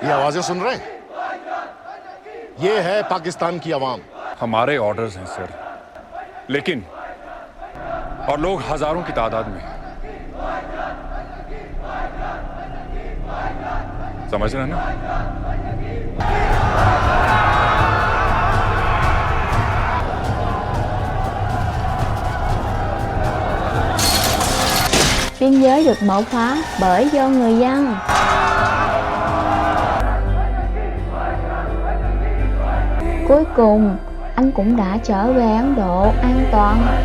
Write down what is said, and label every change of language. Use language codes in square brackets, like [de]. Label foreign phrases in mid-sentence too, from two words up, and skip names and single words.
[hi] ये आवाजें सुन रहे हैं? ये है पाकिस्तान की आवाम। हमारे ऑर्डर्स हैं सर, लेकिन और लोग हजारों की तादाद में, समझ रहे हैं ना? [vi] Biên giới được mở phá bởi do người dân. Cuối cùng, anh cũng đã trở về Ấn Độ an toàn.